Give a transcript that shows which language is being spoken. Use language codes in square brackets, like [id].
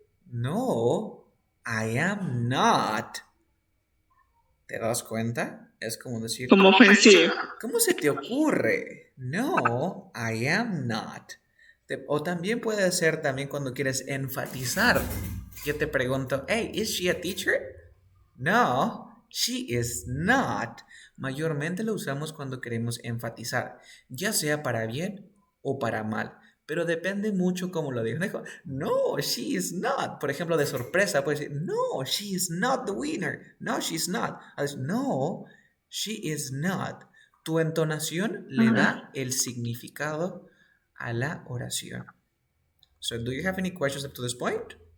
[en] No, I am not. [es] ¿Te das cuenta? Es como decir, Como ofensivo. ¿cómo se te ocurre? [en] No, I am not. [es] O también puede ser también cuando quieres enfatizar. Yo te pregunto, [en] hey, is she a teacher? No, she is not. [es] Mayormente lo usamos cuando queremos enfatizar, ya sea para bien o para mal. Pero depende mucho cómo lo digas. [en] No, she is not. [es] Por ejemplo, de sorpresa, puedes decir, [en] no, she is not the winner. No, she's not. No, she is not. [es] Tu entonación le da el significado a la oración. [en] So, do you have any questions up to this point?